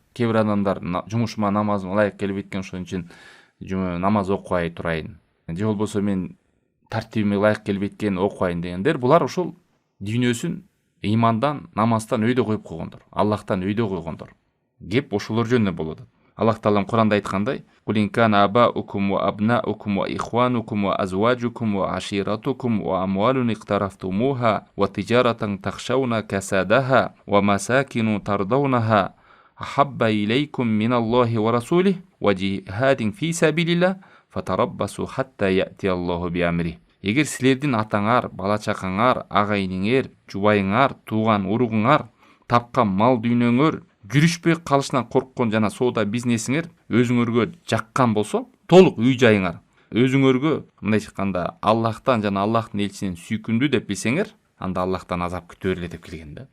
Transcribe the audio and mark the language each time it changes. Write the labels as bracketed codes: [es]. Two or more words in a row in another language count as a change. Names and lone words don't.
[ky] Кээ бир адамдар жумушума намазым ылайык келбейт экен, ошон үчүн намаз окубай турайын. Же болбосо мен тартибиме ылайык келбейт экен, окубайын дегендер, булар ушул дүйнөсүн имандан, намаздан өйдө коюп койгондор, Аллахтан өйдө койгондор. Кеп ошолор жөнүндө болот. Аллах Таалам Куранда айткандай: [ar] "قل إن كان آباؤكم وأبناؤكم وإخوانكم وأزواجكم وعشيرتكم وأموال اقترفتموها وتجارة تخشون كسادها ومساكن ترضونها أحب إليكم من الله ورسوله وجهاد في سبيل الله فتربصوا حتى يأتي الله بأمره". [ky] Эгер силердин атаңар, бала чакаңар, агайниңер, жубайыңар, тууган уругуңар, тапкан мал дүйнөңөр жүрүшпөй калышынан корккон жана соода бизнесиңер өзүңөргө жаккан болсо, толук үй жайыңар өзүңөргө мындай айтканда Аллахтан жана Аллахтын элчисинен сүйкүмдүү деп билсеңер, анда Аллахтан азап күтө берле деп келген да.